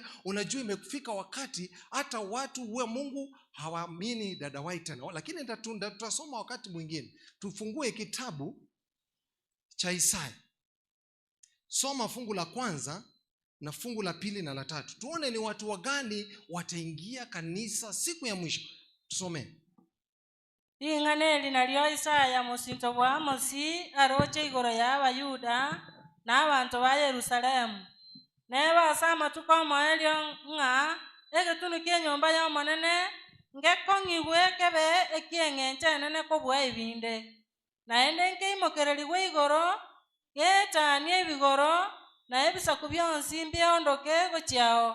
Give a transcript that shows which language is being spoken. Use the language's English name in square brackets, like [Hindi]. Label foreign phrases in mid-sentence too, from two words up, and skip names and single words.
[Swahili] Unajua imefika wakati hata watu wa Mungu hawaamini dada White, lakini tutasoma wakati mwingine. Tufungue kitabu cha Isaya. Soma fungu la 1 na fungu la 2 na la 3. Tuone ni watu wagani wataingia kanisa siku ya mwisho. Tusome. [Gusii] Ing'aneli nalyo Isaya musinto bwa Amosi aroche igoro ya Abayuda na abantu ba Yerusalemu. Nebasa amatuko omoelio ng'a egetunu kie nyomba ya omonene ngekong'igwe kebe ekieng'enche enene kobua ebinde. Naende nkeimokererigwe igoro getanie ebigoro na ebisaku bionsi mbiondoke gochiao.